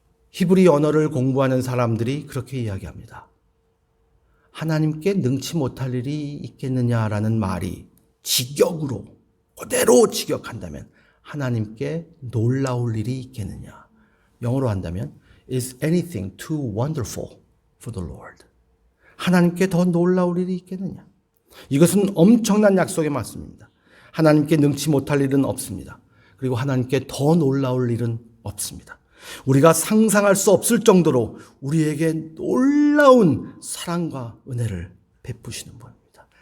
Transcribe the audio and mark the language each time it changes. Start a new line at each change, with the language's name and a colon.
Korean: 히브리 언어를 공부하는 사람들이 그렇게 이야기합니다. 하나님께 능치 못할 일이 있겠느냐라는 말이 직역으로 그대로 직역한다면 하나님께 놀라울 일이 있겠느냐. 영어로 한다면
English: Is anything too wonderful for the Lord?
Korean: 하나님께 더 놀라울 일이 있겠느냐. 이것은 엄청난 약속의 말씀입니다. 하나님께 능치 못할 일은 없습니다. 그리고 하나님께 더 놀라울 일은 없습니다. 우리가 상상할 수 없을 정도로 우리에게 놀라운 사랑과 은혜를 베푸시는 분입니다.